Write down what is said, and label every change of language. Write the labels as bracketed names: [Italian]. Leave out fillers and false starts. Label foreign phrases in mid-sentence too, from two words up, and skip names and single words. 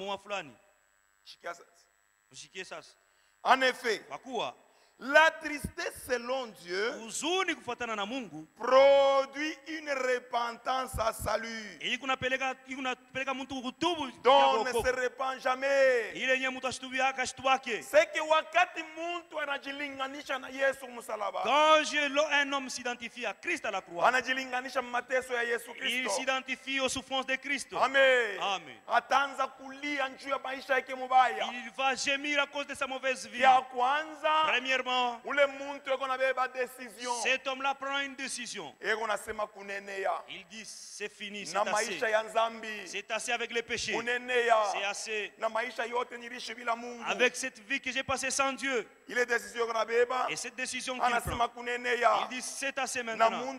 [French] En effet, la tristesse selon Dieu produit une repentance à salut dont on ne se repent jamais. C'est que [Swahili] wakati muntu anajilinganisha na Yesu msalaba, [French] quand un homme s'identifie à Christ à la croix, [Swahili] anajilinganisha mateso ya Yesu Kristo, [French] il s'identifie aux souffrances de Christ. Amen. Amen. [Swahili] Ataanza kulia njuu ya maisha yake mubaya. [French] Il va gémir à cause de sa mauvaise vie. [Swahili] Ya kwanza, [French] premièrement, cet homme-là prend une décision. Il dit: c'est fini, c'est assez. C'est assez avec les péchés. C'est assez avec cette vie que j'ai passée sans Dieu. Et cette décision qu'il prend, il dit: c'est assez maintenant.